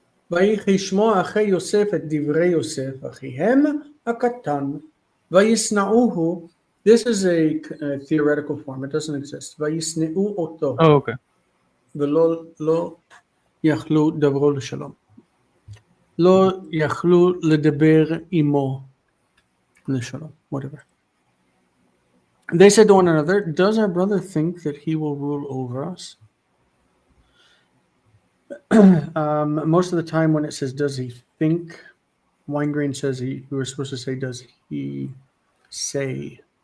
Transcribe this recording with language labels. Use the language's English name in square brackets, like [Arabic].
[Hebrew] ויהי שמו אחי יוסף את דברי יוסף, אחיהם הקטן, וישנאוהו. [English] This is a theoretical form, it doesn't exist. [Hebrew] וישנאו אותו, [English] Oh, okay. [Hebrew] ולא לא יכלו דברו לשלום. לא יכלו לדבר עמו לשלום, [English] whatever. They said to one another, does our brother think that he will rule over us? Most of the time when it says, does he think, Weingreen says we were supposed to say, does he say?